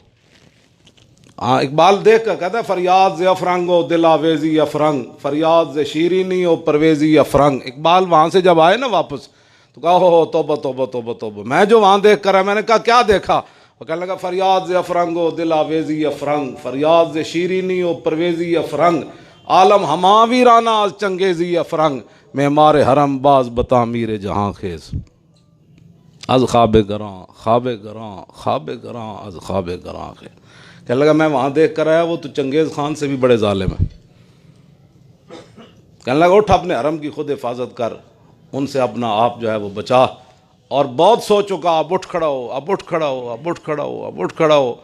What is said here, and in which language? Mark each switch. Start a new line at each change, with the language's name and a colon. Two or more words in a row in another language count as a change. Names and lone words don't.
Hindi: हाँ, इकबाल देख कर कहता है
Persian: فریاد ز افرنگ و دل‌آویزی افرنگ، فریاد ز شیرینی و پرویزی افرنگ.
Hindi: इकबाल वहाँ से जब आए ना वापस तो कहा हो तोबा तोबा तोबा तोबा, मैं जो वहाँ देख कर आया, मैंने कहा क्या देखा? वो कहने लगा
Persian: فریاد ز افرنگ و دل‌آویزی افرنگ، فریاد ز شیرینی و پرویزی افرنگ، عالم همه ویرانه ز چنگیزی افرنگ، معمار حرم باز به تعمیر جهان خیز، از خواب گران خواب گران خواب گران از خواب گران خیز.
Hindi: कहने लगा मैं वहाँ देख कर आया, वो तो चंगेज़ खान से भी बड़े जालिम है। कहने लगा उठ अपने हरम की खुद हिफाजत कर, उनसे अपना आप जो है वो बचा, और बहुत सो चुका, अब उठ खड़ा हो, अब उठ खड़ा हो, अब उठ खड़ा हो, अब उठ खड़ा हो।